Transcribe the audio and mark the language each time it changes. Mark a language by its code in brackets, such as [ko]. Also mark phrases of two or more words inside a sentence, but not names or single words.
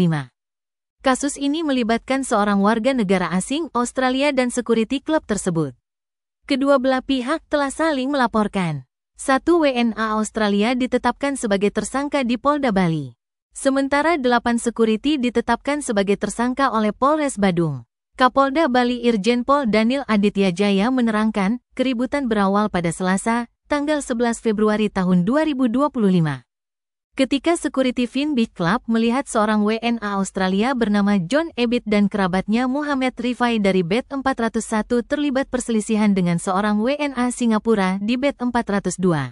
[id] Kasus ini melibatkan seorang warga negara asing Australia dan security klub tersebut. Kedua belah pihak telah saling melaporkan. Satu WNA Australia ditetapkan sebagai tersangka di Polda Bali. Sementara 8 security ditetapkan sebagai tersangka oleh Polres Badung. Kapolda Bali Irjen Pol Daniel Aditya Jaya menerangkan, keributan berawal pada Selasa, tanggal 11 Februari tahun 2025. Ketika security Fin Beach Club melihat seorang WNA Australia bernama John Ebit dan kerabatnya Muhammad Rifai dari bed 401 terlibat perselisihan dengan seorang WNA Singapura di bed 402.